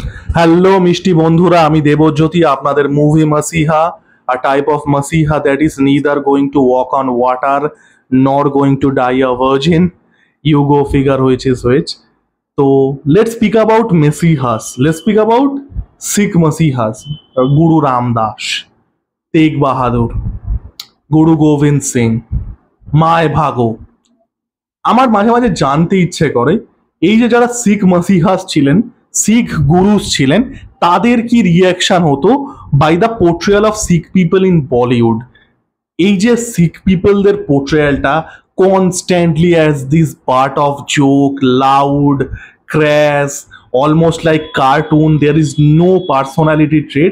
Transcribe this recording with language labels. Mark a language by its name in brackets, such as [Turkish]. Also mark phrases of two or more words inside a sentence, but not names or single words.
[Bangla] হ্যালো মিষ্টি বন্ধুরা, আমি দেবজ্যোতি, আপনাদের মুভি মাসিহা, [English] a type of masiha that is neither going to walk on water nor going to die a virgin. You go figure which is which. So let's speak about masihas. Let's speak about Sikh masihas. Guru Ramdas, Tegh Bahadur, Guru Govind Singh, মায় ভাগো। [Bangla] আমার মাঝে মাঝে জানতে ইচ্ছে করে এই যে যারা [English] Sikh masihas [Bangla] ছিলেন, [English] Sikh gurus [Bangla] ছিলেন, তাদের কি রিয়াকশন হতো [English] by the portrayal of Sikh people in Bollywood. [Bangla] এই যে [English] Sikh peopleder portrayalta constantly as this part of joke, loud, crash, almost like cartoon, there is no personality trait.